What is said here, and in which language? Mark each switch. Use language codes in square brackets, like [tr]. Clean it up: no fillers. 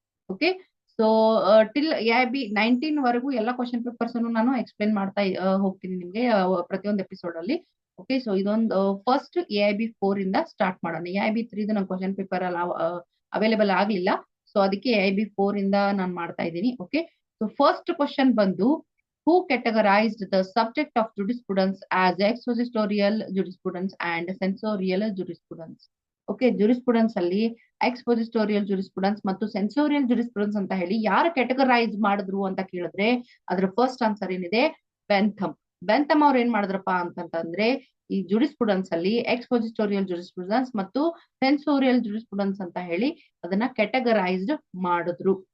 [kn] Okay, so till AIB 19 ವರೆಗೂ ಎಲ್ಲ question papers ಅನ್ನು ನಾನು ಎಕ್ಸ್ಪ್ಲೇನ್ ಮಾಡ್ತಾ ಹೋಗ್ತೀನಿ ನಿಮ್ಗೆ ಪ್ರತಿಯೊಂದು ಎಪಿಸೋಡ್ ಅಲ್ಲಿ. ಓಕೆ, ಸೊ ಇದೊಂದು ಫಸ್ಟ್ AIB 4 ಇಂದ ಸ್ಟಾರ್ಟ್ ಮಾಡೋಣ. AIB 3 ನನ್ನ ಕ್ವಶನ್ ಪೇಪರ್ ಅಲ್ಲ ಅವೈಲೇಬಲ್ ಆಗ್ಲಿಲ್ಲ, ಸೊ ಅದಕ್ಕೆ AIB 4 ಇಂದ ನಾನು ಮಾಡ್ತಾ ಇದ್ದೀನಿ. [en] Okay, so first question ಬಂದು, who categorized the subject of jurisprudence as expositorial jurisprudence and sensorial jurisprudence? [kn] Okay, jurisprudence ಅಲ್ಲಿ ಎಕ್ಸ್ಪೊಸಿಟೋರಿಯಲ್ ಜುರಿಸ್ಪ್ರುಡೆನ್ಸ್ ಮತ್ತು ಸೆನ್ಸೋರಿಯಲ್ ಜುರಿಸ್ಪ್ರುಡೆನ್ಸ್ ಅಂತ ಹೇಳಿ ಯಾರು ಕ್ಯಾಟಗರೈಸ್ ಮಾಡಿದ್ರು ಅಂತ ಕೇಳಿದ್ರೆ ಅದ್ರ ಫಸ್ಟ್ ಆನ್ಸರ್ ಏನಿದೆ, ಬೆಂಥಮ್. ಬೆಂಥಮ್ ಅವ್ರು ಏನ್ ಮಾಡಿದ್ರಪ್ಪ ಅಂತಂದ್ರೆ ಈ ಜುರಿಸ್ಪ್ರುಡೆನ್ಸ್ ಅಲ್ಲಿ ಎಕ್ಸ್ಪೊಸಿಟೋರಿಯಲ್ ಜುರಿಸ್ಪ್ರುಡೆನ್ಸ್ ಮತ್ತು ಸೆನ್ಸೋರಿಯಲ್ ಜುರಿಸ್ಪ್ರುಡೆನ್ಸ್ ಅಂತ ಹೇಳಿ ಅದನ್ನ ಕ್ಯಾಟಗರೈಸ್ಡ್ ಮಾಡಿದ್ರು.